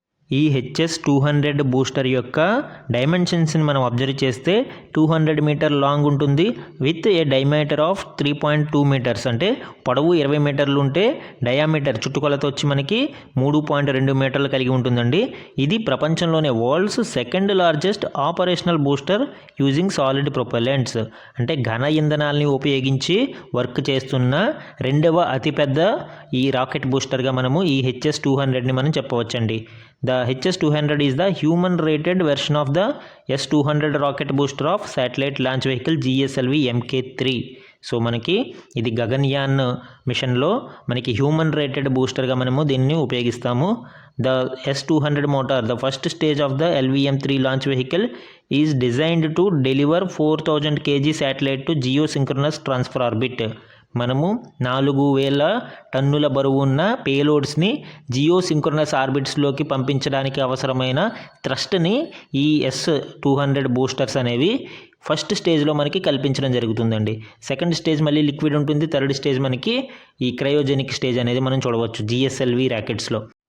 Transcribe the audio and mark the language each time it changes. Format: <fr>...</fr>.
<te>ఈ HS-200 booster యొక్క డైమెన్షన్స్ని మనం అబ్జర్వ్ చేస్తే 200 మీటర్ లాంగ్ ఉంటుంది</te> <en>with a diameter of 3.2 meters,</en> <te>అంటే పొడవు 20 మీటర్లు ఉంటే డయామీటర్ చుట్టుకొలత వచ్చి మనకి 3.2 మీటర్లు కలిగి ఉంటుందండి. ఇది ప్రపంచంలోనే</te> <en>world's second largest operational booster using solid propellants,</en> <te>అంటే ఘన ఇంధనాల్ని ఉపయోగించి వర్క్ చేస్తున్న రెండవ అతిపెద్ద ఈ రాకెట్ బూస్టర్గా మనము ఈ HS-200ని మనం చెప్పవచ్చండి.</te> <en>The HS-200 is the human rated version of the S-200 rocket booster of satellite launch vehicle GSLV MK3.</en> <te>So మనకి ఇది గగన్యాన్ మిషన్లో మనకి హ్యూమన్ రేటెడ్ బూస్టర్గా మనము దీన్ని ఉపయోగిస్తాము.</te> <en>The S-200 motor, the first stage of the LVM-3 launch vehicle, is designed to deliver 4000 kg satellite to geosynchronous transfer orbit.</en> <te>మనము 4000 టన్నుల బరువు ఉన్న పేలోడ్స్ని జియోసింక్రోనస్ ఆర్బిట్స్లోకి పంపించడానికి అవసరమైన థ్రస్ట్ని ఈ S-200 బూస్టర్స్ అనేవి ఫస్ట్ స్టేజ్లో మనకి కల్పించడం జరుగుతుందండి. సెకండ్ స్టేజ్ మళ్ళీ లిక్విడ్ ఉంటుంది, థర్డ్ స్టేజ్ మనకి ఈ క్రయోజెనిక్ స్టేజ్ అనేది మనం చూడవచ్చు జిఎస్ఎల్వి ర్యాకెట్స్లో.</te>